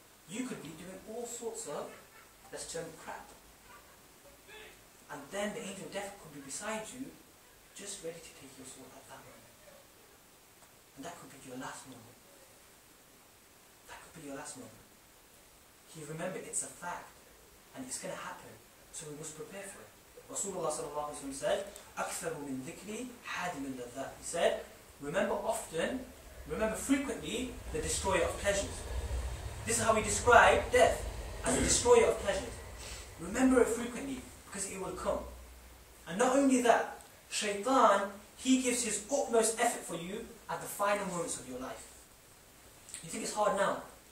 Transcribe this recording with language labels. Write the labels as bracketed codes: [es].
[en] You could be doing all sorts of, let's term, crap. And then the angel of death could be beside you, just ready to take your soul at that moment. And that could be your last moment. That could be your last moment. You remember it's a fact, and it's going to happen, so we must prepare for it. Rasulullah said, [ar] أَكْثَرُ مِنْ ذِكْرِ حَادِمٍ لَذَّةٍ. [en] He said, remember often, remember frequently, the destroyer of pleasures. This is how we describe death, as a destroyer of pleasures. Remember it frequently, because it will come. And not only that, Shaitan, he gives his utmost effort for you at the final moments of your life. You think it's hard now?